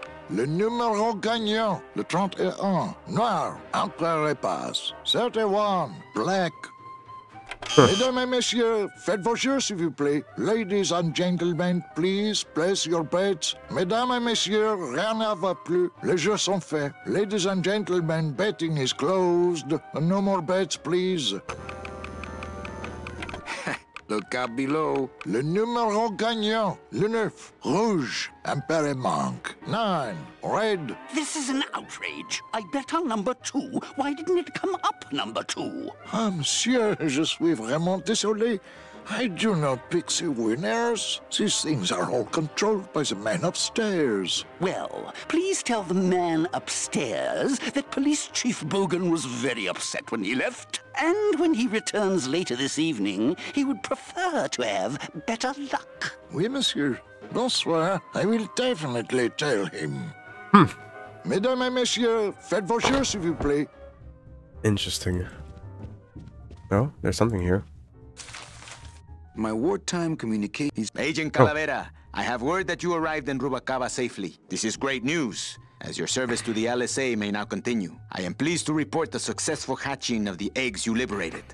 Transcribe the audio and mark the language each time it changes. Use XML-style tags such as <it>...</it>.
<fr>Le numéro gagnant, le 31, noir, entre les passes.</fr> <en>31, black.</en> <fr>Mesdames et messieurs, faites vos jeux, s'il vous plaît.</fr> <en>Ladies and gentlemen, please place your bets.</en> <fr>Mesdames et messieurs, rien ne va plus. Les jeux sont faits.</fr> <en>Ladies and gentlemen, betting is closed. No more bets, please. Look out below.</en> <fr>Le numéro gagnant, le 9, rouge, impair manque.</fr> <en>9, red. This is an outrage. I bet on number 2. Why didn't it come up number 2?</en> <fr>Ah, monsieur, je suis vraiment désolé.</fr> <en>I do not pick the winners. These things are all controlled by the man upstairs. Well, please tell the man upstairs that Police Chief Bogan was very upset when he left. And when he returns later this evening, he would prefer to have better luck.</en> <fr>Oui, monsieur. Bonsoir.</fr> <en>I will definitely tell him.</en> <fr>Mesdames et messieurs, faites vos jeux, s'il vous plaît.</fr> <en>Interesting. Oh, there's something here. My wartime communications... Agent Calavera, I have word that you arrived in Rubacaba safely. This is great news, as your service to the LSA may now continue. I am pleased to report the successful hatching of the eggs you liberated.</en>